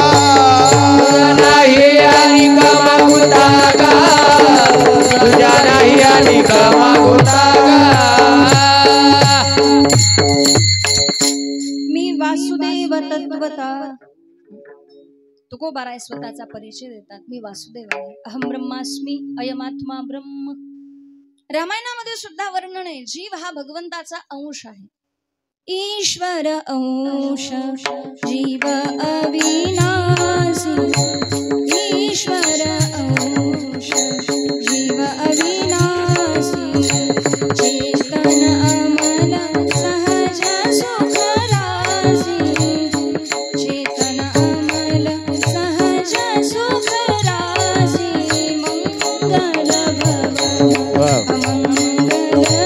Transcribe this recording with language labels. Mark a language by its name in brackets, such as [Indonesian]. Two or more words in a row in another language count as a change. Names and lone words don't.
[Marathi] नाही अनिक मागुता गा, तुझा नाही अनिक मागुता गा. मी वासुदेव तत्वता. तुकोबाराय स्वतःचा परिचय देतात, मी वासुदेव आहे, [Sanskrit] अहम ब्रह्मास्मी, अयमात्मा ब्रह्म. [Marathi] रामायणामध्ये सुद्धा वर्णन आहे, जीव हा भगवंताचा अंश आहे. [Awadhi] ईश्वर अंश जीव अविनाशी, ईश्वर अंश जीव अविनाशी, चेतन अमल सहज सुख राशी, चेतन अमल सहज सुख राशी, मंगल भवन अमंगल